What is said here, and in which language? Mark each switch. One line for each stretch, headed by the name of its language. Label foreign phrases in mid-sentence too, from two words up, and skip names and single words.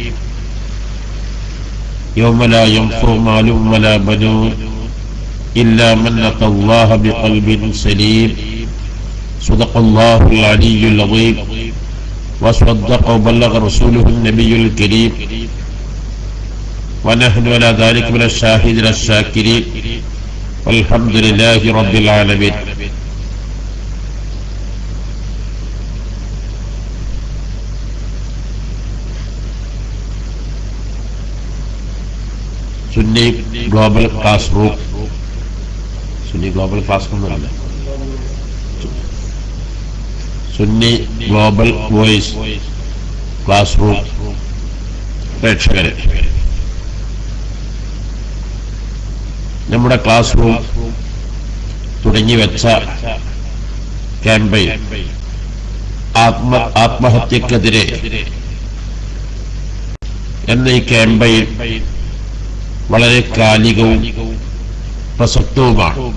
Arabic: يوم لا ينفع مال ولا بنون إلا من أتى الله بقلب سليم صدق الله العلي العظيم وصدق وبلغ رسوله النبي الكريم ونحن على ذلك من الشاهدين الشاكرين والحمد لله رب العالمين.
Malayalam: സുന്നി ഗ്ലോബൽ ക്ലാസ് റൂം, സുന്നി ഗ്ലോബൽ ക്ലാസ് റൂം എന്നല്ല, സുന്നി ഗ്ലോബൽ വോയിസ്
English: class room
Malayalam: പ്രേക്ഷകരെ, നമ്മുടെ ക്ലാസ് റൂം തുടങ്ങി വെച്ച ക്യാമ്പയിൻ ആത്മഹത്യക്കെതിരെ എന്ന ഈ ക്യാമ്പയിൻ വളരെ കാലികവും പ്രസക്തവുമാണ്.